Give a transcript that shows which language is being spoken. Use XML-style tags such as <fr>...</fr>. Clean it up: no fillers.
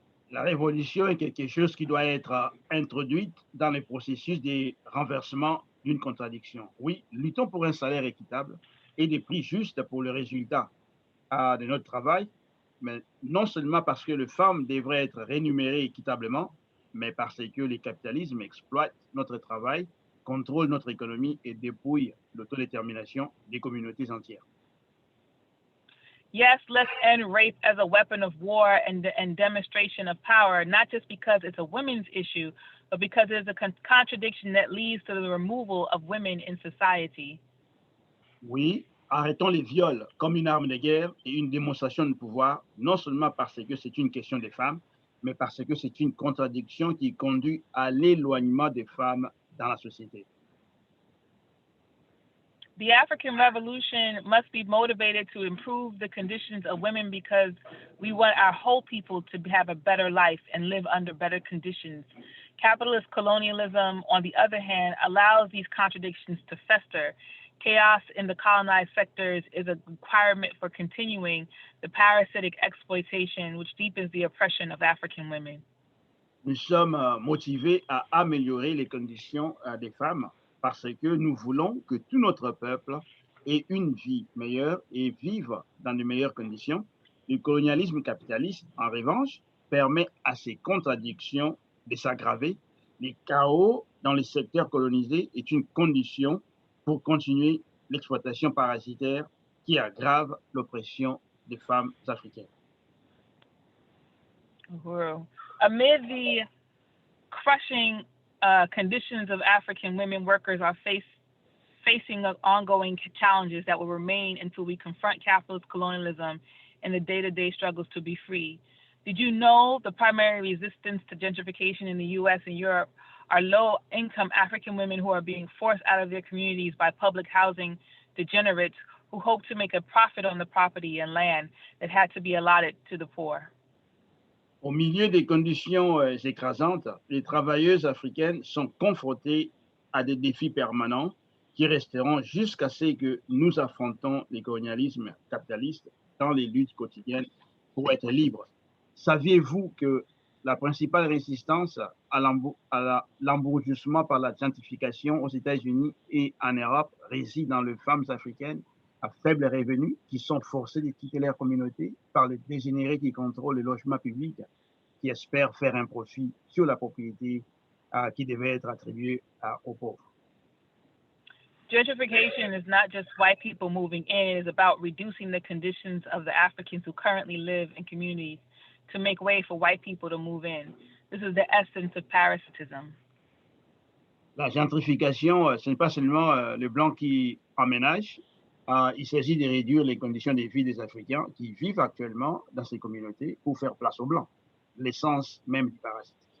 <fr>La révolution est quelque chose qui doit être introduite dans le processus de renversement d'une contradiction. Oui, luttons pour un salaire équitable et des prix justes pour le résultat de notre travail, mais non seulement parce que les femmes devraient être rémunérées équitablement, mais parce que le capitalisme exploite notre travail, contrôle notre économie et dépouille l'autodétermination des communautés entières.</fr> <en>Yes, let's end rape as a weapon of war and demonstration of power, not just because it's a women's issue, but because there's a contradiction that leads to the removal of women in society.</en> <fr>Oui, arrêtons les viols comme une arme de guerre et une démonstration de pouvoir, non seulement parce que c'est une question des femmes, mais parce que c'est une contradiction qui conduit à l'éloignement des femmes dans la société.</fr> <en>The African Revolution must be motivated to improve the conditions of women because we want our whole people to have a better life and live under better conditions. Capitalist colonialism, on the other hand, allows these contradictions to fester. Chaos in the colonized sectors is a requirement for continuing the parasitic exploitation which deepens the oppression of African women.</en> <fr>Nous sommes motivés à améliorer les conditions des femmes parce que nous voulons que tout notre peuple aient une vie meilleure et vivent dans de meilleures conditions. Le colonialisme capitaliste, en revanche, permet à ces contradictions de s'aggraver. Le chaos dans les secteurs colonisés est une condition pour continuer l'exploitation parasitaire qui aggrave l'oppression des femmes africaines.</fr> <sw>Uhuru.</sw> <en>Amid the crushing conditions of African women workers are facing ongoing challenges that will remain until we confront capitalist colonialism and the day-to-day struggles to be free. Did you know the primary resistance to gentrification in the US and Europe are low-income African women who are being forced out of their communities by public housing degenerates who hope to make a profit on the property and land that had to be allotted to the poor?</en> <fr>Au milieu des conditions écrasantes, les travailleuses africaines sont confrontées à des défis permanents qui resteront jusqu'à ce que nous affrontons les colonialismes capitalistes dans les luttes quotidiennes pour être libres. Saviez-vous que la principale résistance à l'embourgeoisement par la gentrification aux États-Unis et en Europe réside dans les femmes africaines à faible revenu qui sont forcées de quitter leur communauté par les dégénérés qui contrôlent le logement public, qui espèrent faire un profit sur la propriété qui devait être attribuée aux pauvres.</fr> <en>Gentrification is not just white people moving in, it is about reducing the conditions of the Africans who currently live in communities to make way for white people to move in. This is the essence of parasitism.</en> <fr>La gentrification, ce n'est pas seulement les Blancs qui emménagent, il s'agit de réduire les conditions de vie des Africains qui vivent actuellement dans ces communautés pour faire place aux Blancs, l'essence même du parasitisme.</fr>